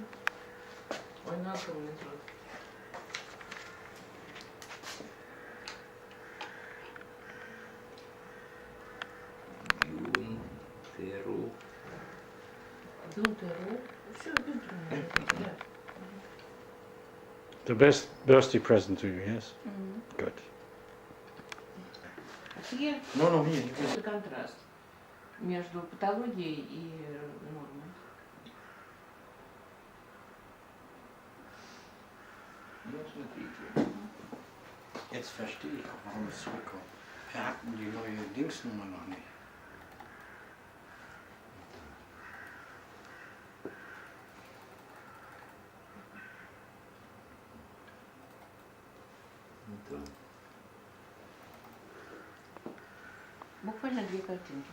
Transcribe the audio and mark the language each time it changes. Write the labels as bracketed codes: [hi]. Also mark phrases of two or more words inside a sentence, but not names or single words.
[ru] Ой, ну, огромный труд. Гюнтеру. Гюнтеру. Все, Гюнтеру. Да. [en] The best birthday present to you, yes? Good. [ru] Цвет – это контраст между патологией и нормой. Ну, смотрите. [de] Jetzt verstehe ich auch, warum es zurückkommt. Wir hatten die neue Dingsnummer noch nicht. [ru] Да. Буквально 2 картинки.